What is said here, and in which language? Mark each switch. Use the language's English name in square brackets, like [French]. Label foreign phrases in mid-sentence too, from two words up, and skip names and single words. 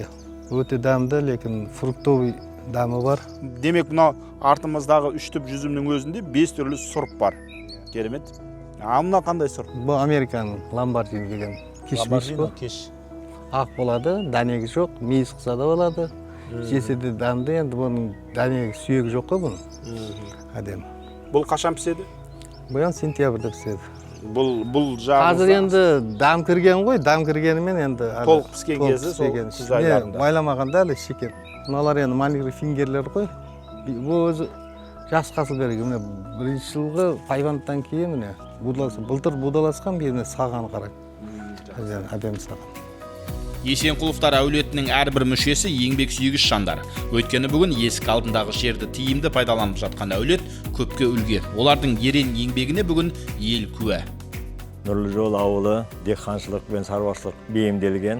[Kyrgyz] Өтө дамды, лекин фруктовый дамы бар. Демек мына артымыздагы 3 түп жүзүмдүн өзүндө 5 түрлүү сорт бар. Керемет. А мына кандай сорт? Бул Американын ламбардини деген кишмиш бул. Ак болду, данеги жок, мейиз кыса да болду. Жеседе дамды, енді бұның данеги сүйегі жок го бунун. Адем. Бул качан писеди? Бул сентябрда писеди. Бул жагы. Азыр енді дам кирген го, дам киргени менен енді толук пискен кезде сол күз айларында. Майламаганда эле шекер. Мыналар енді маникюр фингерлер го. Бул өзү жакшы хасыл берген. Мына 1 жылгы пайвандтан кийин мына будаласы, былтыр будаласкан, бирine саган карак. Адем саган. [Kazakh] Есенқұловтар әулетінің әрбір мүшесі еңбек сүйгіш жандар. Өйткені бүгін есік алдындағы жерді тиімді пайдаланып жатқан әулет көпке үлгі. Олардың ерен еңбегіне бүгін ел куә. Нұрлы жол ауылы диқаншылық пен шаруашылық бейімделген.